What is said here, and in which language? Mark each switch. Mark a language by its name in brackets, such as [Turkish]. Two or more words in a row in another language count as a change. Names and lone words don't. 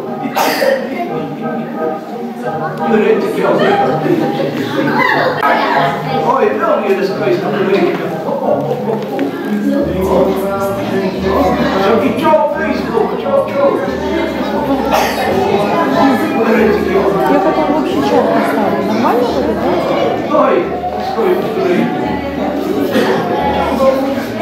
[Latvian] Redzi, jau Oi, vēl viena skaista meita! Saki čau, Facebook! Čau! Redzi, jau [Russian] Я потом вообще чат поставлю. Нормально будет, да? Ой, сколько